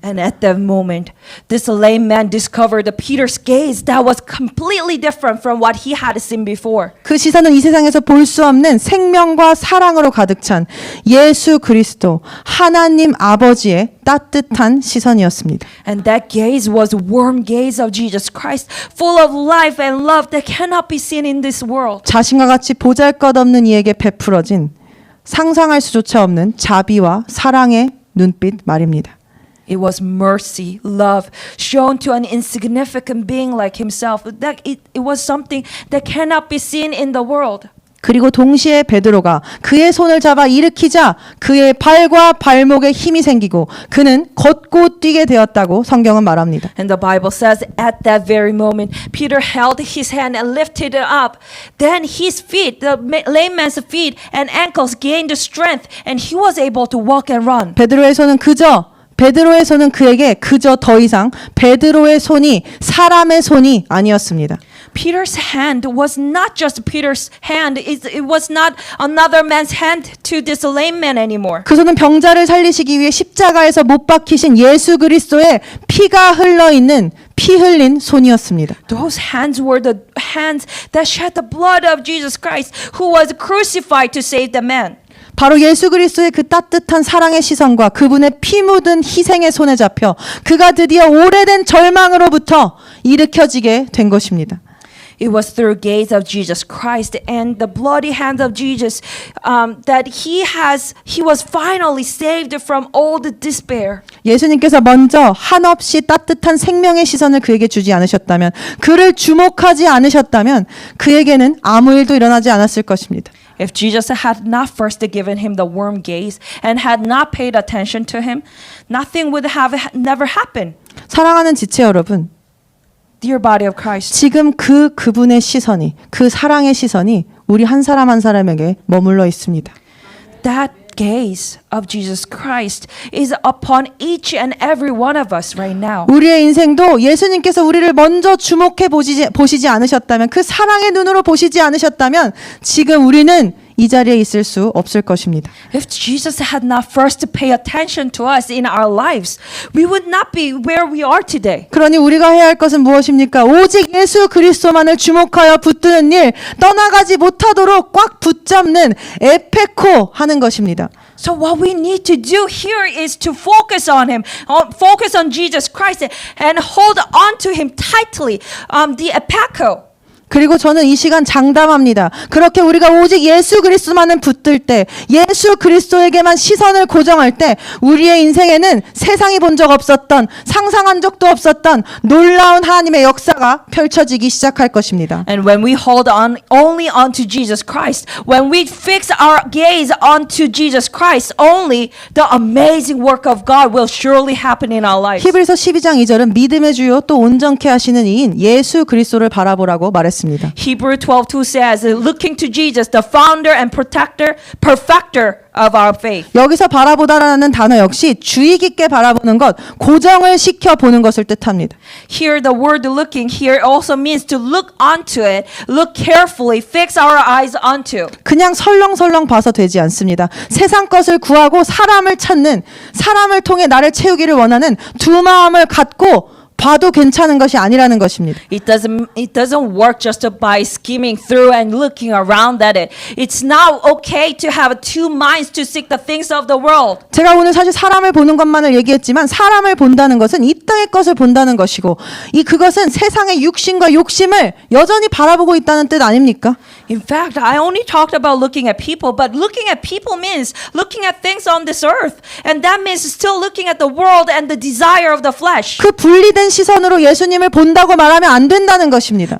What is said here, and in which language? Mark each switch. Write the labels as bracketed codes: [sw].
[en] And at that moment, this lame man discovered Peter's gaze that was completely different from what he had seen before. [ko] 그 시선은 이 세상에서 볼 수 없는 생명과 사랑으로 가득 찬 예수 그리스도 하나님 아버지의 따뜻한 시선이었습니다. [en] And that gaze was warm gaze of Jesus Christ, full of life and love that cannot be seen in this world. [ko] 자신과 같이 보잘것없는 이에게 베풀어진 상상할 수조차 없는 자비와 사랑의 눈빛 말입니다. [en] It was mercy, love shown to an insignificant being like himself. That it was something that cannot be seen in the world. [ko] 그리고 동시에 베드로가 그의 손을 잡아 일으키자 그의 발과 발목에 힘이 생기고 그는 걷고 뛰게 되었다고 성경은 말합니다. [en] And the Bible says at that very moment, Peter held his hand and lifted it up. Then his feet, the lame man's feet and ankles gained strength and he was able to walk and run. [ko] 베드로의 손은 그에게 그저 더 이상 베드로의 손이 사람의 손이 아니었습니다. [en] Peter's hand was not just Peter's hand. It was not another man's hand to this lame man anymore. [ko] 그 손은 병자를 살리시기 위해 십자가에서 못 박히신 예수 그리스도의 피가 흘러 있는 피 흘린 손이었습니다. [en] Those hands were the hands that shed the blood of Jesus Christ, who was crucified to save the man. [ko] 바로 예수 그리스도의 그 따뜻한 사랑의 시선과 그분의 피 묻은 희생의 손에 잡혀 그가 드디어 오래된 절망으로부터 일으켜지게 된 것입니다. [en] It was through gaze of Jesus Christ and the bloody hands of Jesus that he was finally saved from all the despair. [ko] 예수님께서 먼저 한없이 따뜻한 생명의 시선을 그에게 주지 않으셨다면 그를 주목하지 않으셨다면 그에게는 아무 일도 일어나지 않았을 것입니다. [en] If Jesus had not first given him the warm gaze and had not paid attention to him, nothing would have never happened. [ko] 사랑하는 지체 여러분, [en] Dear body of Christ, [ko] 지금 그분의 시선이 그 사랑의 시선이 우리 한 사람 한 사람에게 머물러 있습니다. [en] that gaze of Jesus Christ is upon each and every one of us right now. [ko] 우리의 인생도 예수님께서 우리를 먼저 주목해 보시지 않으셨다면, 그 사랑의 눈으로 보시지 않으셨다면 지금 우리는 이 자리에 있을 수 없을 것입니다. [en] If Jesus had not first pay attention to us in our lives, we would not be where we are today. [ko] 그러니 우리가 해야 할 것은 무엇입니까? 오직 예수 그리스도만을 주목하여 붙드는 일, 떠나가지 못하도록 꽉 붙잡는 에페코 하는 것입니다. [en] So what we need to do here is to focus on Him, focus on Jesus Christ, and hold on to Him tightly. The epacho. [ko] 그리고 저는 이 시간 장담합니다. 그렇게 우리가 오직 예수 그리스도만을 붙들 때, 예수 그리스도에게만 시선을 고정할 때 우리의 인생에는 세상이 본 적 없었던, 상상한 적도 없었던 놀라운 하나님의 역사가 펼쳐지기 시작할 것입니다. [en] And when we hold on only onto Jesus Christ, when we fix our gaze onto Jesus Christ only, the amazing work of God will surely happen in our lives. [ko] 히브리서 12장 2절은 믿음의 주요 또 온전케 하시는 이인 예수 그리스도를 바라보라고 말했습니다. [en] Hebrew 12:2 says, looking to Jesus, the founder and perfecter of our faith. [ko] 여기서 바라보다라는 단어 역시 주의 깊게 바라보는 것, 고정을 시켜 보는 것을 뜻합니다. [en] Here the word looking here also means to look onto it, look carefully, fix our eyes onto. [ko] 그냥 설렁설렁 봐서 되지 않습니다. 세상 것을 구하고 사람을 찾는, 사람을 통해 나를 채우기를 원하는 두 마음을 갖고 봐도 괜찮은 것이 아니라는 것입니다. [en] It doesn't work just by skimming through and looking around at it. It's not okay to have two minds to seek the things of the world. [ko] 제가 오늘 사실 사람을 보는 것만을 얘기했지만, 사람을 본다는 것은 이 땅의 것을 본다는 것이고, 그것은 세상의 육신과 욕심을 여전히 바라보고 있다는 뜻 아닙니까? [en] In fact, I only talked about looking at people, but looking at people means looking at things on this earth. And that means still looking at the world and the desire of the flesh. [ko] 그 분리된 시선으로 예수님을 본다고 말하면 안 된다는 것입니다.